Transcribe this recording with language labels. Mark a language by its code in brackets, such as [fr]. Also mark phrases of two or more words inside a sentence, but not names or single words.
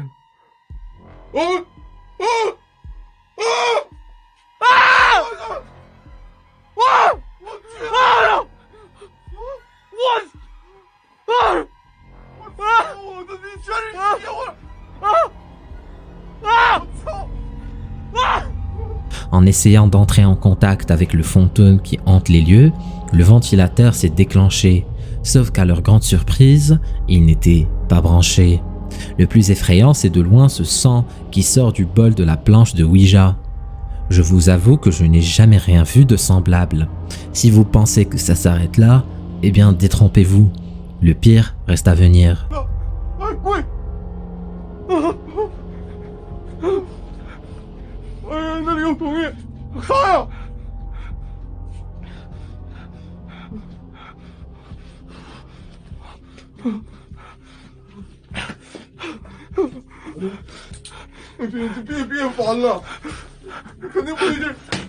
[zh] 啊啊啊啊！我去啊！我的你全是血我我操啊！ [fr] En essayant d'entrer en contact avec le fantôme qui hante les lieux, le ventilateur s'est déclenché, sauf qu'à leur grande surprise, il n'était pas branché. Le plus effrayant, c'est de loin ce sang qui sort du bol de la planche de Ouija. Je vous avoue que je n'ai jamais rien vu de semblable. Si vous pensez que ça s'arrête là, eh bien détrompez-vous. Le pire reste à venir. [zh] 哎呀，那里有东西，啥呀？别烦了，肯定不对劲儿。